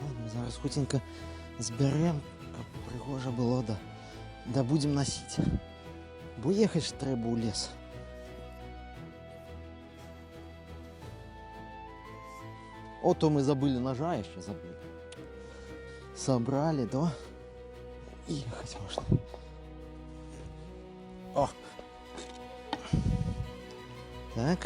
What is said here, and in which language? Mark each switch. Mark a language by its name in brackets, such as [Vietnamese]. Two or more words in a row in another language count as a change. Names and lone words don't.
[Belarusian] Зараз хутенька зберем, каб прыгожа было, да будем носить. Бо ехать ж трэба ў лес. [Russian] О, то мы забыли ножа, еще забыли. Собрали, да? Ехать можно. О! Так.